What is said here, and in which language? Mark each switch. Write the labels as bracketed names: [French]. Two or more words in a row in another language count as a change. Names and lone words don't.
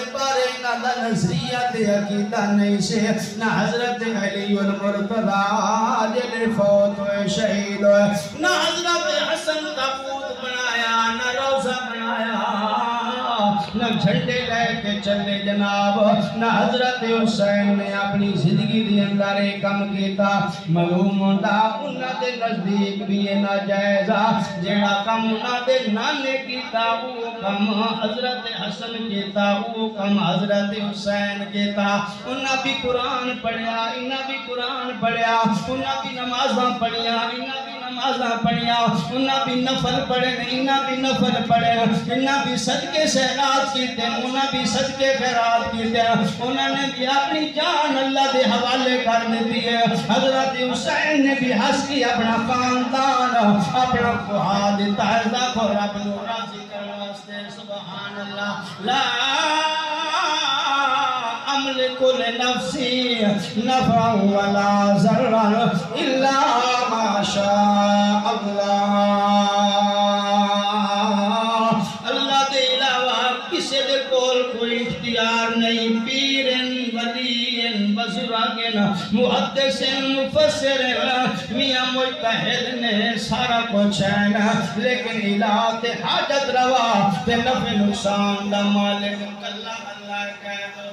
[Punjabi] پارے نہ دا نظریہ دے عقیدہ نہیں سے نہ حضرت علی المرتضی جلے فوت ہوئے شہید ہوئے نہ حضرت حسن تابوت بنایا نہ روزہ بنایا نہ جھنڈے لے کے چلے جناب نہ حضرت حسین نے اپنی زندگی دی اندر ایک کم کیتا معلوم ہوتا انہاں دے نزدیک بھی یہ ناجائزہ جیڑا کم انہاں دے نانے کیتا وہ کم حضرت حسن کیتا وہ کم حضرت حسین کیتا انہاں بھی قرآن پڑھیا انہاں بھی قرآن پڑھیا انہاں بھی نمازاں پڑھیا انہاں بھی نمازاں پڑھیا انہاں بھی نفل پڑھے انہاں بھی نفل پڑھے انہاں بھی صدقے خیرات کیتے انہاں بھی صدقے خیرات کیتے انہاں نے بھی اپنی جان اللہ دے حوالے کر کر دیتی ہے. حضرت حسین نے بھی ہنس کے اپنا خاندان اپنا فہا دیتا ہے دیکھو رب نو راضی کرنے واسطے. [Arabic] سبحان اللہ. لا املک لنفسی نفعا ولا ضرا الا ما شاء اللہ. [Punjabi] اللہ دے علاوہ کسی دے کول کوئی اختیار نہیں. پیرن ولین بزرگن محدثن مفسرن میاں مجتہد نے سارا کچھ ہے نا لیکن الہ تے حاجت روا تے نفع نقصان دا مالک اللہ اللہ کہہ دو.